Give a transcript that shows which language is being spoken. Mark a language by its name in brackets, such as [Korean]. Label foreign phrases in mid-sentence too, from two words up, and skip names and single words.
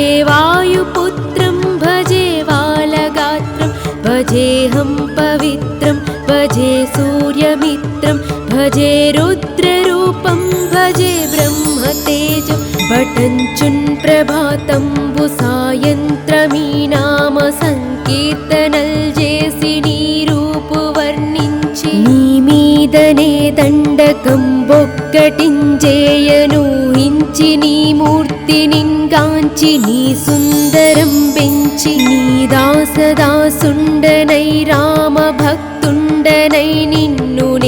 [Sanskrit] वायुपुत्रं भजे बालगात्रं भजेऽहं पवित्रं भजे सूर्यमित्रं भजे रुद्ररूपं भजे ब्रह्मतेजं [Telugu] పఠించున్ ప్రభాతంబు సాయంత్రమీ నామ సంకీర్తనల్ జేసి నీరూపు వర్ణించి నీ మీదనే దండకం బొక్కటించేయను హించి నీ మూర్తి నింగాంచి నీ సుందరం పెంచి నీ దాసదాసుండనై రామ భక్తుండనై నిన్ను నే